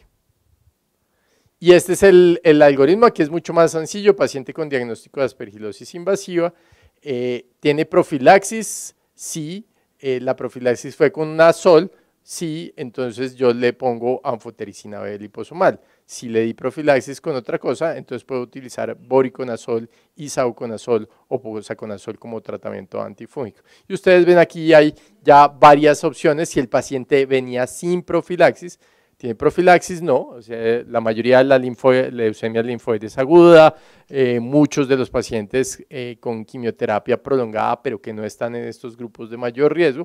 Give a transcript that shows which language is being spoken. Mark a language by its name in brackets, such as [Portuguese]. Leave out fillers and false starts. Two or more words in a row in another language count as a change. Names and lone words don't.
[Spanish] Y este es el algoritmo, aquí es mucho más sencillo, paciente con diagnóstico de aspergilosis invasiva. ¿Tiene profilaxis? Sí, la profilaxis fue con un azol, sí, entonces yo le pongo anfotericina B liposomal. Si le di profilaxis con otra cosa, entonces puedo utilizar voriconazol, isavuconazol o posaconazol como tratamiento antifúngico. Y ustedes ven aquí hay ya varias opciones. Si el paciente venía sin profilaxis, ¿tiene profilaxis? No, o sea, la mayoría de la leucemia linfoides aguda, muchos de los pacientes con quimioterapia prolongada, pero que no están en estos grupos de mayor riesgo.